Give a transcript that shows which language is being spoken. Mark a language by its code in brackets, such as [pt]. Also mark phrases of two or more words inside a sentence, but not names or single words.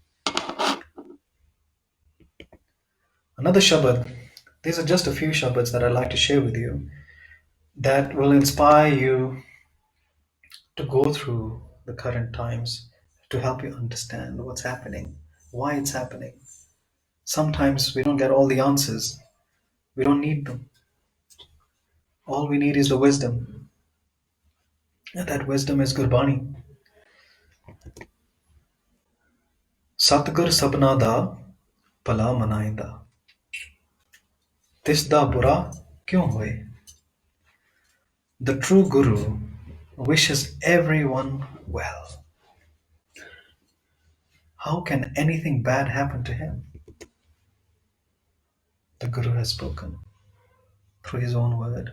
[en] Another Shabad, these are just a few Shabads that I'd like to share with you that will inspire you to go through the current times, to help you understand what's happening, why it's happening. Sometimes we don't get all the answers. We don't need them. All we need is the wisdom. And that wisdom is Gurbani. [pa] ਸਤਿਗੁਰ ਸਭਨਾ ਦਾ ਭਲਾ ਮਨਾਇੰਦਾ. ਤਿਸ ਦਾ ਬੁਰਾ ਕਿਉਂ ਹੋਇ? [en] The true Guru wishes everyone well. How can anything bad happen to him? The Guru has spoken through his own word.